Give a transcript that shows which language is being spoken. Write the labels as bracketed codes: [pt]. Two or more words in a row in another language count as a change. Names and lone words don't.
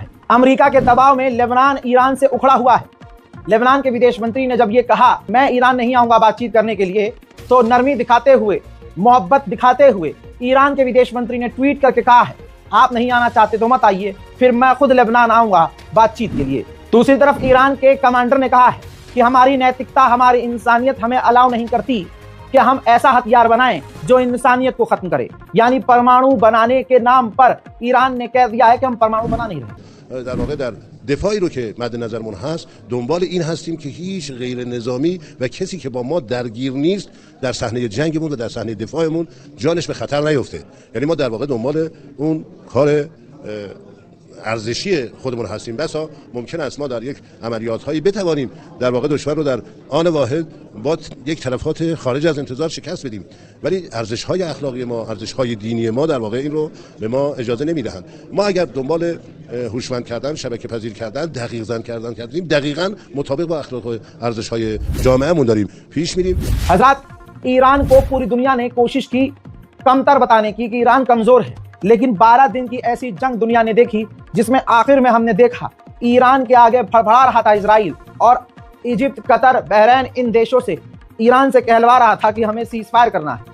[hi] अमेरिका के दबाव में लेबनान ईरान से उखड़ा हुआ है। लेबनान के विदेश मंत्री ने जब ये कहा मैं ईरान नहीं आऊंगा बातचीत करने के लिए, तो नरमी दिखाते हुए, मोहब्बत दिखाते हुए ईरान के विदेश मंत्री ने ट्वीट करके कहा है, आप नहीं आना चाहते तो मत आइए, फिर मैं खुद लेबनान आऊंगा बातचीत के लिए। दूसरी तरफ ईरान के कमांडर ने कहा है कि हमारी नैतिकता, हमारी इंसानियत हमें अलाउ नहीं करती कि हम ऐसा हथियार बनाएं जो इंसानियत को खत्म करे। यानी परमाणु बनाने के नाम पर ईरान ने कह दिया है कि हम परमाणु बना नहीं रहे। [fa] در واقع در دفاعی رو که مد نظرمون هست دنبال این هستیم که هیچ غیر نظامی و کسی که با ما درگیر نیست در صحنه جنگمون و در صحنه دفاعمون جانش به خطر نیفته. یعنی ما در واقع دنبال اون کار ارزشی خودمون هستیم. بسا ممکن است ما در یک عملیات هایی بتوانیم در واقع دشمن رو در آن واحد با یک تلفات خارج از انتظار شکست بدیم، ولی ارزش های اخلاقی ما، ارزش های دینی ما در واقع این رو به ما اجازه نمیدهند. ما اگر دنبال هوشمند کردن، شبکه پذیر کردن، دقیق زن کردن کردیم، دقیقاً مطابق با اخلاق و ارزش های جامعهمون داریم پیش میریم. [hi] हज़रात, ईरान को पूरी दुनिया ने कोशिश की कमतर बताने की कि ईरान कमजोर है, लेकिन 12 दिन की ऐसी जंग दुनिया ने देखी जिसमें आखिर में हमने देखा ईरान के आगे फड़फड़ा रहा था इजराइल, और इजिप्ट, कतर, बहरीन, इन देशों से ईरान से कहलवा रहा था कि हमें [en] cease fire [hi] करना है।